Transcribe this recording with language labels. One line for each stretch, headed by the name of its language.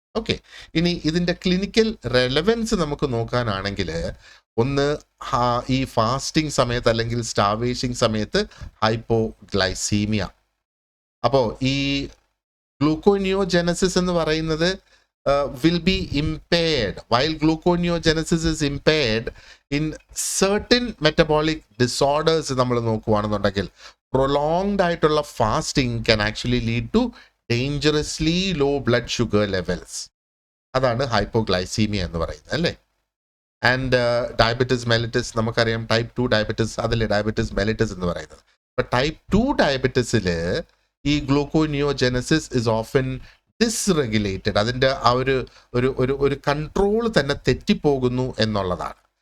Malayalam: Okay, ഇനി ഇതിൻ്റെ clinical relevance നമുക്ക് നോക്കാനാണെങ്കിൽ, ഒന്ന് ഈ ഫാസ്റ്റിംഗ് സമയത്ത് അല്ലെങ്കിൽ സ്റ്റാർവേഷൻ സമയത്ത് ഹൈപ്പോഗ്ലൈസീമിയ. അപ്പോൾ ഈ ഗ്ലൂക്കോനിയോജെനസിസ് എന്ന് പറയുന്നത്
English: will be impaired. While gluconeogenesis is impaired in certain metabolic disorders,
Malayalam: നമ്മൾ നോക്കുകയാണെന്നുണ്ടെങ്കിൽ
English: prolonged ആയിട്ടുള്ള fasting can actually lead to dangerously low blood sugar levels.
Malayalam: അതാണ് ഹൈപ്പോഗ്ലൈസീമിയ എന്ന് പറയുന്നത് അല്ലേ. ആൻഡ് ഡയബറ്റിസ് മെലിറ്റസ് നമുക്കറിയാം, ടൈപ്പ് 2 ഡയബറ്റിസ്, അതിലെ ഡയബറ്റിസ് മെലിറ്റസ് എന്ന് പറയുന്നത്. അപ്പം ടൈപ്പ് 2 ഡയബറ്റിസിൽ
English: ഈ gluconeogenesis is often dysregulated.
Malayalam: അതിൻ്റെ ആ ഒരു കൺട്രോൾ തന്നെ തെറ്റിപ്പോകുന്നു എന്നുള്ളതാണ്.